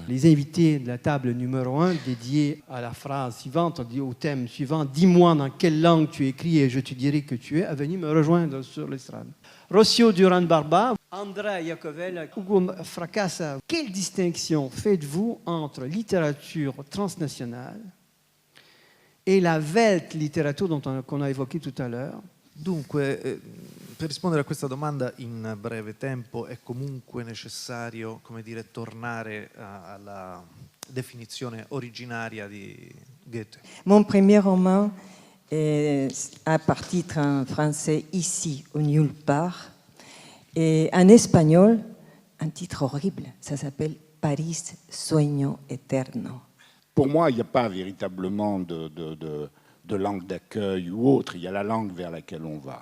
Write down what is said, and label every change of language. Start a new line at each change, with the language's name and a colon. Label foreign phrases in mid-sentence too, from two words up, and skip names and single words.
French: Les invités de la table numéro 1, dédiée à la phrase suivante, au thème suivant, dis-moi dans quelle langue tu écris et je te dirai que tu es, a venu me rejoindre sur l'estrade. Rossio Duran Barba, Andrea Iacovel, Ugo Fracassa. Quelle distinction faites-vous entre littérature transnationale e la Weltliteratur qu'on a évoquée tout à l'heure?
Italian: Dunque, per rispondere a questa domanda in breve tempo è comunque necessario, come dire, tornare alla definizione originaria di Goethe.
French: Mon premier roman a par titre en français Ici ou nulle part et en espagnol un titre horrible, ça s'appelle Paris sueño eterno. Pour moi, il n'y a pas véritablement de langue d'accueil ou autre, il y a la langue vers laquelle on va.